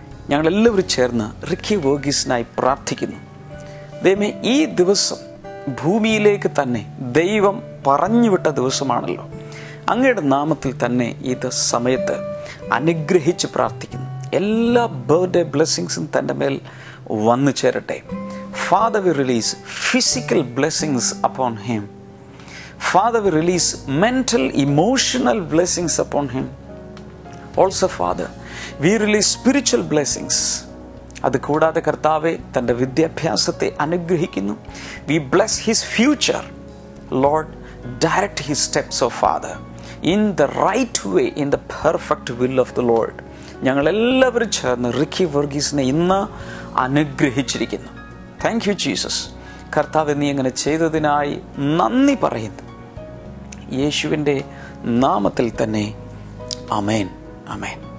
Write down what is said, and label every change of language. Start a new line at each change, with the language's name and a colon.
Malayalam: ഞങ്ങളെല്ലാവരും ചേർന്ന് റിക്കി വർഗീസിനായി പ്രാർത്ഥിക്കുന്നു. ദൈവമേ, ഈ ദിവസം ഭൂമിയിലേക്ക് തന്നെ ദൈവം പറഞ്ഞുവിട്ട ദിവസമാണല്ലോ. അങ്ങയുടെ നാമത്തിൽ തന്നെ ഇത് സമയത്ത് അനുഗ്രഹിച്ച് പ്രാർത്ഥിക്കുന്നു. എല്ലാ ബർത്ത്ഡേ ബ്ലെസ്സിങ്സും തൻ്റെ മേൽ വന്നു ചേരട്ടെ.
English: Father, we release physical blessings upon him. Father, we release mental, emotional blessings upon him. Also, Father, we release spiritual blessings.
Malayalam: അത് കൂടാതെ കർത്താവെ, തൻ്റെ വിദ്യാഭ്യാസത്തെ അനുഗ്രഹിക്കുന്നു.
English: We bless his future. Lord, direct his steps, oh Father, in the right way, in the perfect will of the Lord.
Malayalam: ഞങ്ങളെല്ലാവരും ചേർന്ന് Ricky വർഗീസിനെ ഇന്ന് അനുഗ്രഹിച്ചിരിക്കുന്നു.
English: Thank you Jesus.
Malayalam: കർത്താവ്, നീ അങ്ങനെ ചെയ്തതിനായി നന്ദി പറയുന്നു. യേശുവിൻ്റെ നാമത്തിൽ തന്നെ ആമേൻ, ആമേൻ.